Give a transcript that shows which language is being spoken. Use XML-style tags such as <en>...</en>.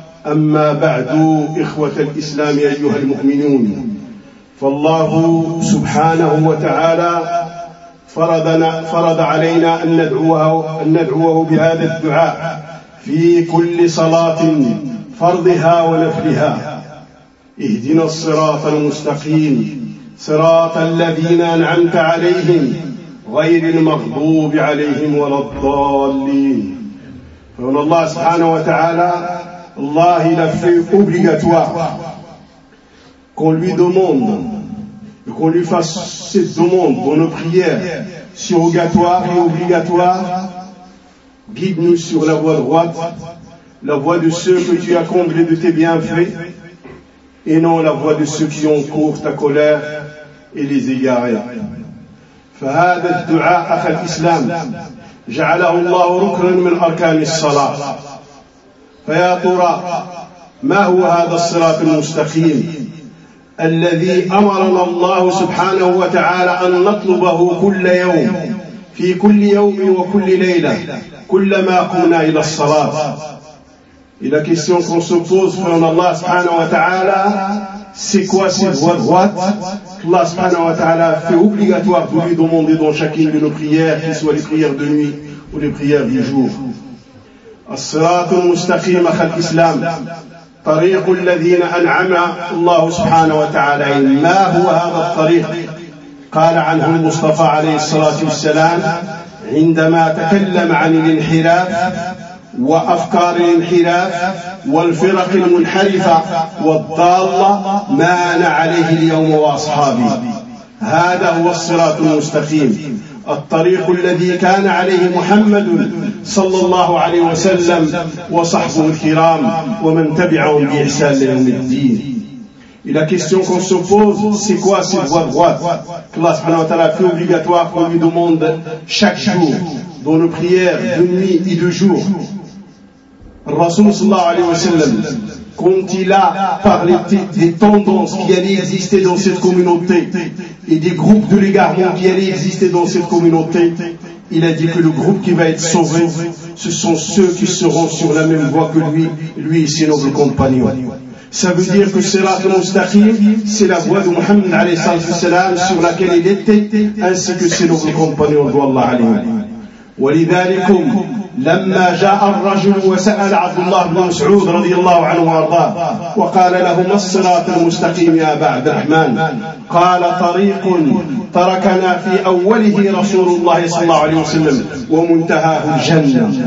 <ar>أما بعد، إخوة الإسلام أيها المؤمنون، فالله سبحانه وتعالى فرض علينا أن ندعوه بهذا الدعاء في كل صلاة فرضها ونفلها: اهدنا الصراط المستقيم، صراط الذين أنعمت عليهم غير المغضوب عليهم ولا الضالين. فمن الله سبحانه وتعالى الله</ar> <fr>il a fait obligatoire qu'on lui demande et qu'on lui fasse cette demande dans nos prières surrogatoire et obligatoire: guide-nous sur la voie droite, la voie de ceux que tu as comblés de tes bienfaits, et non la voie de ceux qui ont court ta colère et les égarés.</fr> <ar>فهذا الدعاء أخي الإسلام جعله الله ركنا من أركان الصلاة. فيا ترى ما هو هذا الصراط المستقيم الذي أمرنا الله سبحانه وتعالى أن نطلبه كل يوم، في كل يوم وكل ليلة، كلما قمنا إلى الصلاة؟ إلى</ar> <fr>question qu'on se pose pour Allah</fr> <ar>سبحانه وتعالى:</ar> <fr>c'est quoi cette voie droite qu'Allah</fr> <ar>subhanahu wa ta'ala</ar> <fr>fait obligatoire pour lui demander dans chacune de nos prières, qu'il soit les prières de nuit ou les prières du jour?</fr> <ar>الصراط المستقيم أخي الإسلام طريق الذين أنعم الله سبحانه وتعالى. ما هو هذا الطريق؟ قال عنه المصطفى عليه الصلاة والسلام عندما تكلم عن الانحراف وأفكار الانحراف والفرق المنحرفة والضالة: ما أنا عليه اليوم وأصحابي. هذا هو الصراط المستقيم، الطريق الذي كان عليه محمد صلى الله عليه وسلم وصحبه الكرام ومن تبعهم بإحسان لهم الدين.</ar> <fr>إلى question qu'on se pose: c'est quoi cette voie droite que Allah</fr> <ar>subhanahu wa ta'ala</ar> <fr>fait obligatoire qu'on lui demande chaque jour dans nos prières de nuit et de jour?</fr> <ar>الرسول صلى الله عليه وسلم كنت لا</ar> <fr>parler des tendances qui allaient exister dans cette communauté et des groupes de l'égarement qui allaient exister dans cette communauté. Il a dit que le groupe qui va être sauvé, ce sont ceux qui seront sur la même voie que lui et ses nobles compagnons. Ça veut dire que Sirat al-Mustaqim, c'est la voie de Muhammad a.s. sur laquelle il était, ainsi que ses nobles compagnons.</fr> <ar>ولذلك لما جاء الرجل وسأل عبد الله بن مسعود رضي الله عنه وارضاه وقال له: ما الصراط المستقيم يا أبا عبد الرحمن؟ قال: طريق تركنا في أوله رسول الله صلى الله عليه وسلم ومنتهاه الجنة.</ar>